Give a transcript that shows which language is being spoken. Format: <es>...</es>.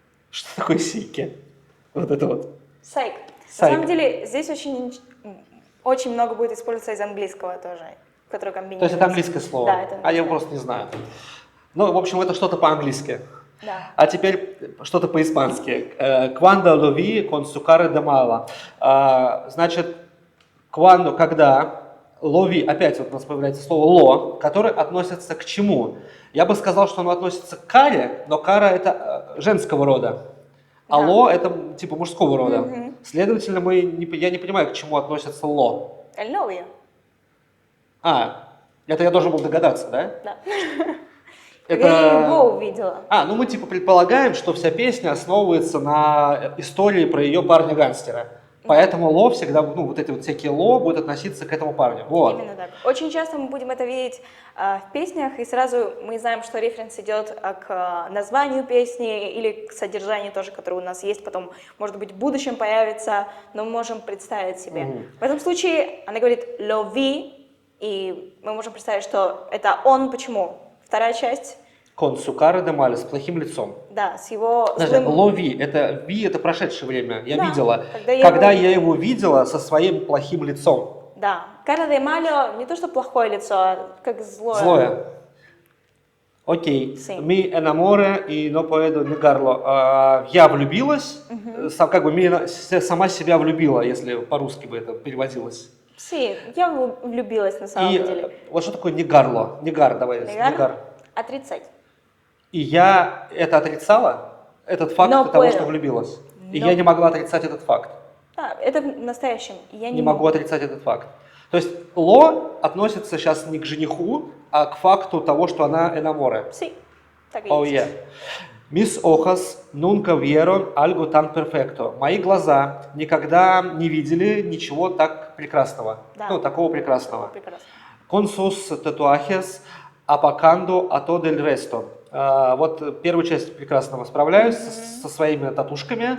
<ru>Что такое «сике»? Вот это вот. Сайк. Сайк. На самом деле, здесь очень много будет использоваться из английского тоже, который комбинируется. То есть это английское слово? Да, это А я английское. просто не знаю. Ну, в общем, это что-то по-английски. Да. А теперь что-то по-испански.</ru> <es>Cuando lo vi con su cara de mala.</es> <ru>Значит,</ru> <es>cuando,</es> <ru>когда,</ru> <es>lo vi,</es> <ru>опять вот у нас появляется слово lo, которое относится к чему? Я бы сказал, что оно относится к каре, но кара это женского рода. А Да. lo это типа мужского рода. Следовательно, я не понимаю, к чему относится lo.</ru> <es>El novio.</es> <ru>Это я должен был догадаться, да? Да. Это... Я его увидела. Ну мы типа предполагаем, что вся песня основывается на истории про ее парня-гангстера. Поэтому ло всегда, ну вот эти вот всякие ло будут относиться к этому парню. Вот. Именно так. Очень часто мы будем это видеть в песнях, и сразу мы знаем, что референс идет к названию песни или к содержанию тоже, которое у нас есть, потом, может быть, в будущем появится, но мы можем представить себе. В этом случае она говорит</ru> <es>«lo vi»,</es> <ru>и мы можем представить, что это он. Почему? Вторая часть. Con su cara de mal, с плохим лицом. Да, с его Подожди, злым... лови, это прошедшее время, я Да, видела. когда я его видела со своим плохим лицом. Да,</ru> <es>cara de malo</es> <ru>не то, что плохое лицо, а как злое. Злое. Окей.</ru> <es>Sí. Mi enamore y no puedo negarlo.</es> <ru>Я влюбилась, как бы сама себя влюбила, если по-русски бы это переводилось. Sí, я влюбилась на самом И деле. вот что такое негарло? Негар, давай. Негар? Отрицать. И я это отрицала, этот факт</ru> <es>No</es> <ru>того,</ru> <es>puedo.</es> <ru>что влюбилась. И</ru> <es>No.</es> <ru>я не могла отрицать этот факт. Да, это в настоящем. Я Не могу отрицать этот факт. То есть ло относится сейчас не к жениху, а к факту того, что она enamore. Sí, так и</ru> <en>Oh</en> <ru>есть.</ru> <en>yeah.</en> <es>Mis ojos nunca vieron algo tan perfecto.</es> <ru>Мои глаза никогда не видели ничего так прекрасного. Да. Ну, такого прекрасного. Прекрасно.</ru> <es>Con sus tatuajes apacando a todo el resto.</es> <ru>Вот первую часть прекрасного справляюсь со своими татушками.</ru>